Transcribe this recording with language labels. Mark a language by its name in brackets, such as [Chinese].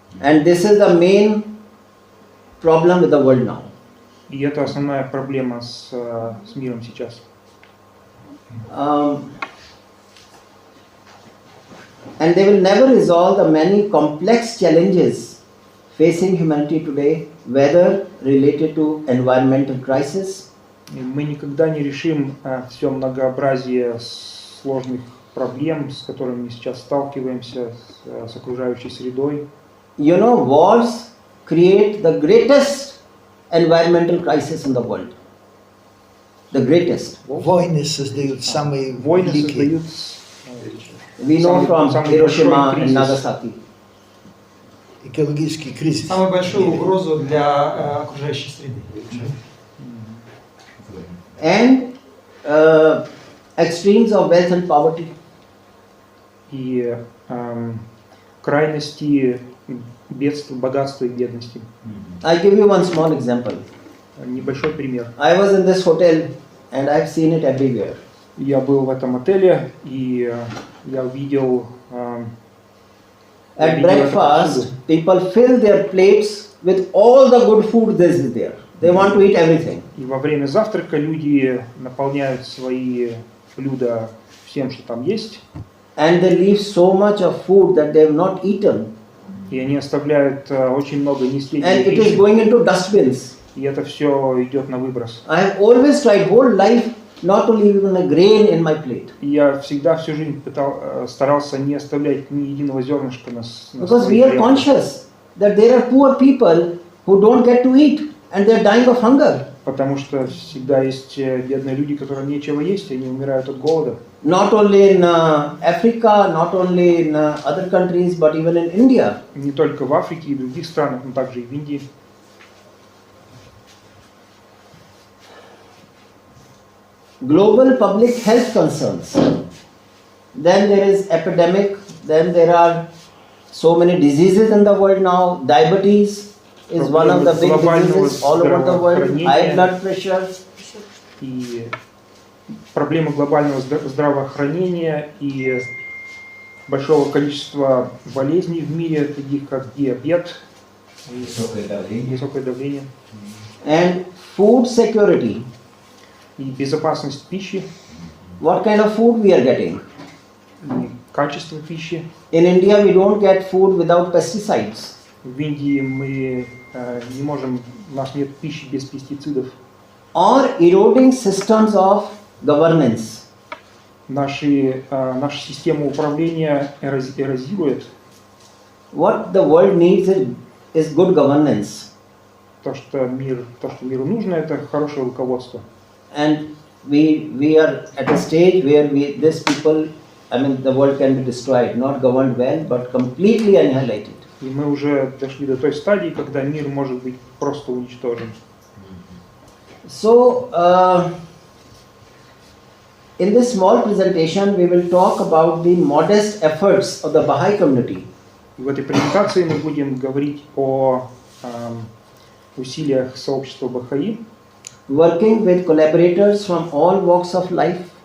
[English] And this is the main problem with the world now. [Russian] И это основная проблема с миром сейчас. [English] And they will never resolve the many complex challenges facing humanity today, whether related to environmental crisis, [Russian] И мы никогда не решим все многообразие сложных проблем, с которыми мы сейчас сталкиваемся, с окружающей средой. [English] You know, wars create the greatest environmental crisis in the world. The greatest. [Russian] Войны создают самые великие. [English] We know from Hiroshima and Nagasaki. [Russian] Экологический кризис. Самую большую угрозу для окружающей среды. [English] And extremes of wealth and poverty. [Russian] И крайности бедства, богатства и бедности. [English] I'll give you one small example. [Russian] Небольшой пример. [English] I was in this hotel and I've seen it everywhere. [Russian] Я был в этом отеле, и я увидел... [English] At breakfast, people fill their plates with all the good food that is there. They want to eat everything. [Russian] И во время завтрака люди наполняют свои блюда всем, что там есть. [English] And they leave so much of food that they have not eaten. [Russian] И они оставляют очень много [English] And [Russian] несъеденной [English] it is [Russian] пищи. [English] going into dustbins. [Russian] И это все идет на выброс. [English] I have always tried whole life not to leave even a grain in my plate. [Russian] И я всегда всю жизнь старался не оставлять ни единого зернышка на [English] Because [Russian] своей [English] we are [Russian] тарелке. [English] conscious that there are poor people who don't get to eat and they are dying of hunger. [Russian] Потому что всегда есть бедные люди, которым нечего есть, и они умирают от голода. [English] Not only in Africa, not only in other countries, but even in India. [Russian] Не только в Африке и других странах, но также и в Индии. [English] Global public health concerns. Then there is epidemic. Then there are so many diseases in the world now. Diabetes is one of the big diseases all over the world. High blood pressure. [Russian] И проблемы глобального здравоохранения и большого количества болезней в мире, таких как диабет, высокое давление. [English] And food security. [Russian] И безопасность пищи. [English] What kind of food we are getting? [Russian] И качество пищи. [English] In India we don't get food without pesticides. [Russian] В Индии мы не можем, у нас нет пищи без пестицидов. [English] Or eroding systems of governance. [Russian] Наша система управления эрозирует. [English] What the world needs is good governance. [Russian] То, что миру нужно, это хорошее руководство. [English] And we are at a stage where these people, the world can be destroyed, not governed well, but completely annihilated. [Russian] И мы уже дошли до той стадии, когда мир может быть просто уничтожен. [English] So, in this small presentation, we will talk about the modest efforts of the Baha'i community. [Russian] В этой презентации мы будем говорить о усилиях сообщества Бахаи, [English] working with collaborators from all walks of life,